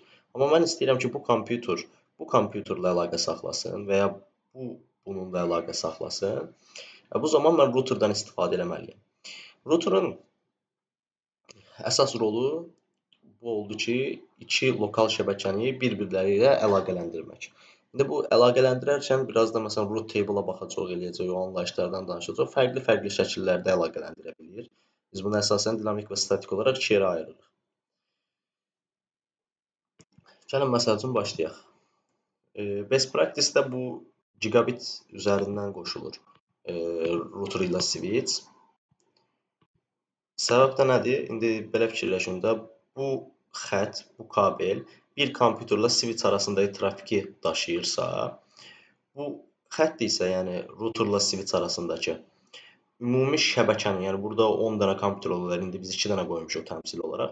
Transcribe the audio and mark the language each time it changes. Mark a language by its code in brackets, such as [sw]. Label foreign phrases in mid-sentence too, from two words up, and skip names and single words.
[az] Amma mən istəyirəm ki, bu kompüterlə əlaqə saxlasın və ya bununla əlaqə saxlasın. Bu zaman mən routerdan istifadə etməliyəm. Routerun əsas rolu bu oldu ki, iki lokal şəbəkəni bir-birləri ilə əlaqələndirmək. İndi bu əlaqələndirərkən biraz da məsələn [en] root table- [az] a baxacaq, eləyəcək, o anlayışlardan danışacaq. Fərqli-fərqli şəkillərdə əlaqələndirə bilir. Biz bunu əsasən dinamik və statik olaraq iki yerə ayırırıq. Gəlin məsəl üçün başlayaq. [en] Best practice- [az] də bu gigabit üzərindən qoşulur router ilə switch. Səbəb də nədir? İndi belə fikirləşin də, bu xətt, bu kabel bir kompüterlə switch arasındakı trafiki daşıyırsa, bu xətt isə, yəni routerla switch arasındakı ümumi şəbəkənin, yəni burada 10 dənə kompüter ola bilər, indi biz 2 dənə qoymuşuq təmsil olaraq.